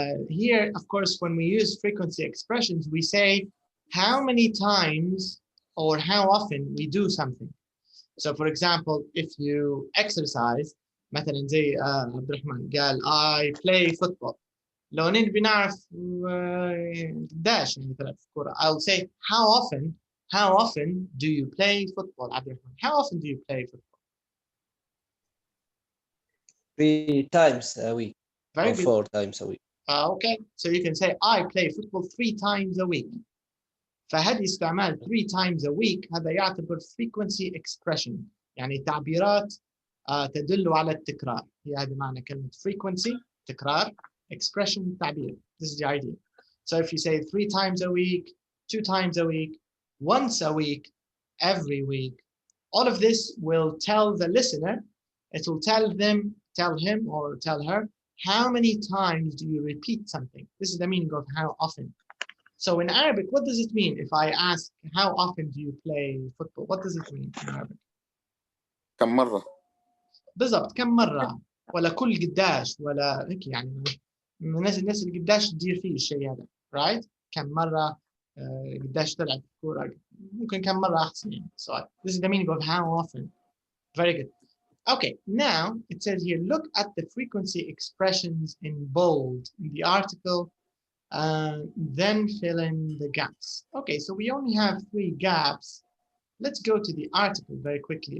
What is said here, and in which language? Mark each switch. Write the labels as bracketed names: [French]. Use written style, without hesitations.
[English] Here, of course, when we use frequency expressions, we say how many times or how often we do something. So, for example, if you exercise, [Arabic] مثلا زي عبد الرحمن قال [English] I play football. [Arabic] لو نبي نعرف قداش يعني تلعب كورة, [English] I'll say how often do you play football, عبد الرحمن? How often do you play football? 3 times a week. Very or good. 4 times a week. Okay, so you can say I play football 3 times a week. [Arabic] فهذه استعمال [English] 3 times a week [Arabic] هذا يعتبر frequency expression, يعني تعبيرات تدل على التكرار. هي هذا معنى كلمة frequency, تكرار, expression, تعبير. [English] This is the idea. So if you say 3 times a week, 2 times a week, once a week, every week, all of this will tell the listener, it will tell him or tell her, how many times do you repeat something? This is the meaning of how often. So in Arabic, what does it mean if I ask, how often do you play football? What does it mean in Arabic? [Arabic] كم مرة؟ بالضبط, كم مرة ولا كل قداش ولا هيك يعني الناس اللي قداش تدير فيه الشيء هذا, right? كم مرة قداش تلعب كورة, ممكن كم مرة أحسن يعني. [English] So this is the meaning of how often. Very good. Okay, now it says here, look at the frequency expressions in bold in the article, then fill in the gaps. Okay, so we only have 3 gaps. Let's go to the article very quickly.